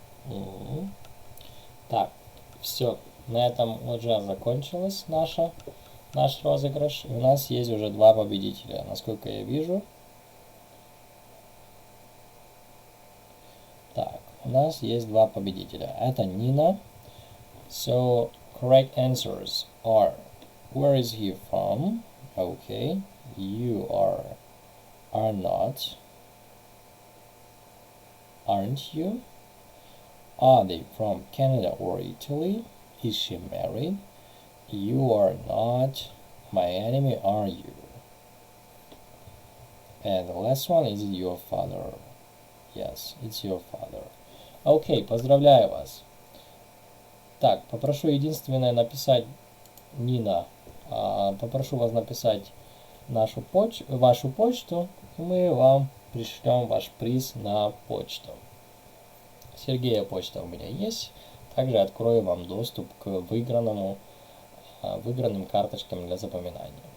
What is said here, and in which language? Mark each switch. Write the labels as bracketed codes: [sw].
[ru] Угу. Так, все. На этом уже закончилась наш розыгрыш. У нас есть уже 2 победителя, насколько я вижу. Так, у нас есть 2 победителя. Это Нина. [en] So, correct answers are: where is he from? Okay. You are not. Aren't you? Are they from Canada or Italy? Is she married? You are not my enemy, are you? And the last one, is it your father? Yes, it's your father. [ru] Окей, поздравляю вас. Так, попрошу единственное написать, Нина, попрошу вас написать вашу почту, и мы вам пришлем ваш приз на почту. Сергея почта у меня есть. Также открою вам доступ к выигранным карточкам для запоминания.